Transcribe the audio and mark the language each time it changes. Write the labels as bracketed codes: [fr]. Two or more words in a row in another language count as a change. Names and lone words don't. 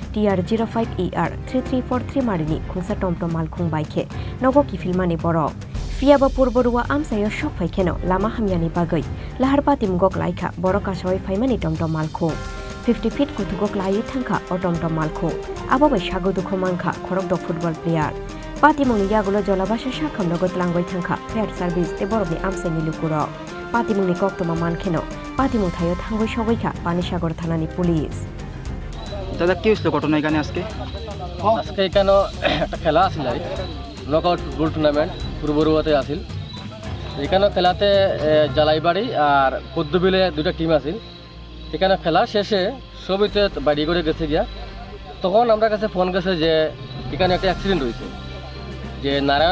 [trp] TR05ER 3343 marini khungsa Tomtom Malkhung baikhe nogo kifilmani boro Fiaba purborua amsayo shop faikeno lama hamiani bagai lahar patim goklaikha boro kasoi faimani Tomtom Malkhung 50 feet Kuthugo Kwlaiwi thangkha o Tomtom Malkhung abo bai Sago Dukho Mankha Khorokdok [en] football player [trp] patimung yagulo jolabasha shakham nogot langoi thangkha [en] fair service [trp] te borobni amsaini lukuro patimungni koktoma mankheno patimung thayo thangoi sogoikha pani sagor thanani police [bn] দাদা কি হইছিল ঘটনা এখানে আজকে এখানে একটা খেলা আছিল [en] knockout football tournament [bn] পূর্বরুয়াতে আছিল এখানে খেলাতে জালাইবাড়ি আর পদ্মবিলে দুইটা টিম আছিল এখানে খেলা শেষে সবিতে বাড়ি করে গেছে গিয়া তখন আমরা কাছে ফোন গেছে যে এখানে একটা অ্যাক্সিডেন্ট হয়েছে যে নারায়ণ